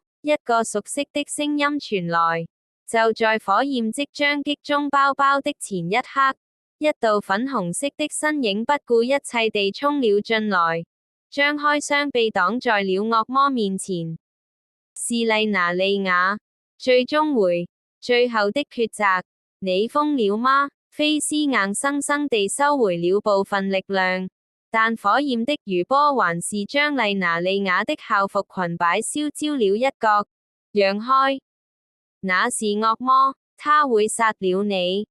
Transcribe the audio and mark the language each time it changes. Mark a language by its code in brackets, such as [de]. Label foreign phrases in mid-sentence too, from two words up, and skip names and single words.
[zh] 一個熟悉的聲音傳來，就在火焰即將擊中包包的前一刻，一道粉紅色的身影不顧一切地衝了進來，張開雙臂擋在了惡魔面前。是麗娜莉亞。最終回，最後的抉擇。你瘋了嗎？菲斯硬生生地收回了部分力量，但火焰的餘波還是將麗娜莉亞的校服裙擺燒焦了一角。讓開！那是惡魔，他會殺了你。